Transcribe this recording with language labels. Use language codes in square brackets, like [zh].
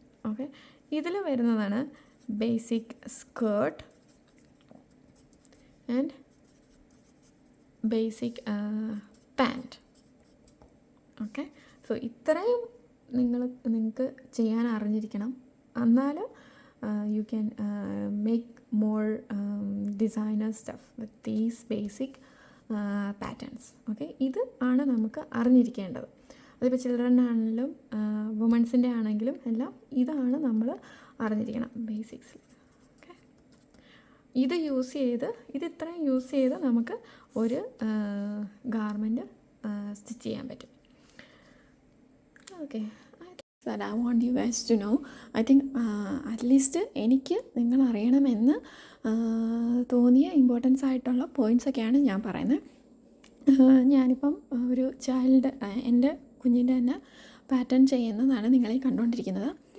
[ml] Okay, ഇതിൽ വരുന്നതാണ് basic skirt and basic pant. Okay, so ഇത്രയും നിങ്ങൾക്ക് ചെയ്യാൻ അറിഞ്ഞിരിക്കണം. എന്നാൽ [en] you can make more designer stuff with these basic patterns. [ml] Okay, ഇത് ആണ് നമുക്ക് അറിഞ്ഞിരിക്കേണ്ടത്. അതിപ്പോൾ ചിൽഡ്രൻ ആണെങ്കിലും വുമൻസിൻ്റെ ആണെങ്കിലും എല്ലാം ഇതാണ് നമ്മൾ അറിഞ്ഞിരിക്കണം, ബേസിക്സ്. ഓക്കെ, ഇത് ഇത്രയും യൂസ് ചെയ്ത് നമുക്ക് ഒരു ഗാർമെൻറ്റ് സ്റ്റിച്ച് ചെയ്യാൻ പറ്റും. [en] Okay, that I want you guys to know. I think at least [ml] എനിക്ക് നിങ്ങൾ അറിയണമെന്ന് തോന്നിയ ഇമ്പോർട്ടൻസ് ആയിട്ടുള്ള പോയിൻറ്റ്സൊക്കെയാണ് ഞാൻ പറയുന്നത്. ഞാനിപ്പം ഒരു എൻ്റെ കുഞ്ഞിൻ്റെ തന്നെ പാറ്റേൺ ചെയ്യുന്നതാണ് നിങ്ങളീ കണ്ടുകൊണ്ടിരിക്കുന്നത്.